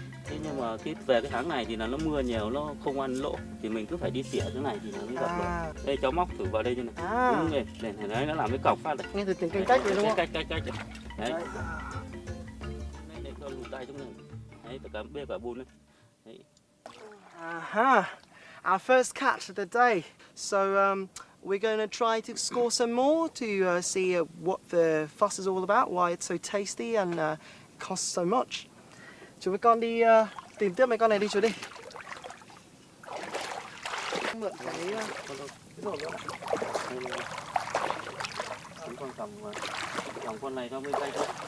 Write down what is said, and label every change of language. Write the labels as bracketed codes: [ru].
[vi] Thế nhưng mà về cái tháng này thì là nó mưa nhiều, nó không ăn lỗ thì mình cứ phải đi xỉa thế này thì nó mới gặp được. Đây cháu móc thử vào đây như này. Đúng rồi, đấy nó làm cái cọc phát này. Nghe từ tiếng cách đấy đúng không? Cách. Đấy. Đây cho lùi tay trong này. Đấy, cả bê cả bùn này. Đấy. [en] Our first catch of the day. So we're going to try to score some more to see what the fuss is all about, why it's so tasty and costs so much. [vi] Chú với con đi tìm tiếp mấy con này đi chú đi. Mượn cái rổ nữa. Còn con này cho bên tay thôi.